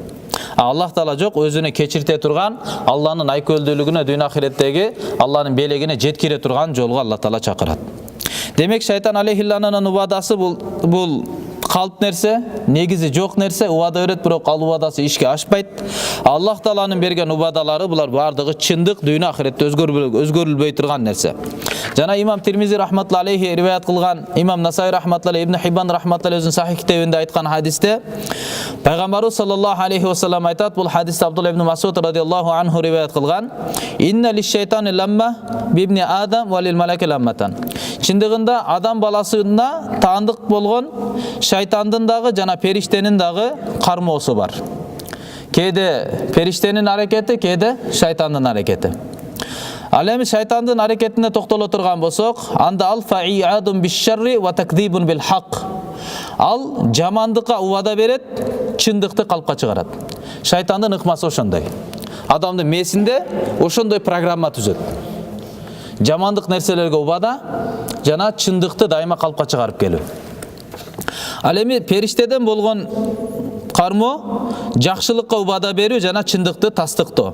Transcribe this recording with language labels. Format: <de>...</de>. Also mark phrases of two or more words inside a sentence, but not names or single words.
<ky>Аллах Таала жок, өзүнө кечирте турган, Алланын айкөлдүүлүгүнө, дүйнө ахиреттеги Алланын белегине жеткире турган жолго Алла Таала чакырат. Демек шайтан алейхиллананын убадасы бул калп нерсе, негизи жок нерсе, убада берет, бирок ал убадасы ишке ашпайт. Аллах Тааланын берген убадалары булар бардыгы чындык, дүйнө ахиретте өзгөрүлбөй турган нерсе. Жана имам Тирмизи</ky> <ar>رحمة الله عليه</ar> <ky>риваят кылган, имам Насаи рахматуллахи, Ибн Хиббан рахматуллахи өзүнүн сахих китебинде айткан хадисте пайгамбарыбыз</ky> <ar>صلى الله عليه وسلم</ar> <ky>айтат, бул хадисте Абдулла ибн Масуд</ky> <ar>رضي الله عنه</ar> <ky>риваят кылган:</ky> <ar>"إن للشيطان لمة بابن آدم وللملك لمة."</ar> <ky>Чындыгында адам баласына таандык болгон шайтандын дагы жана периштенин дагы кармоосу бар. Кээде периштенин аракети, кээде шайтандын аракети. Ал эми шайтандын аракетине токтоло турган болсок, анда ал</ky> <ar>فإيعاد بالشر وتكذيب بالحق.</ar> <ky>Ал жамандыкка убада берет, чындыкты калпка чыгарат. Шайтандын ыкмасы ошондой. Адамдын мээсинде ошондой программа түзөт. Жамандык нерселерге убада жана чындыкты дайыма калпка чыгарып келүү. Ал эми периштеден болгон кармо жакшылыкка убада берүү жана чындыкты тастыктоо.</ky>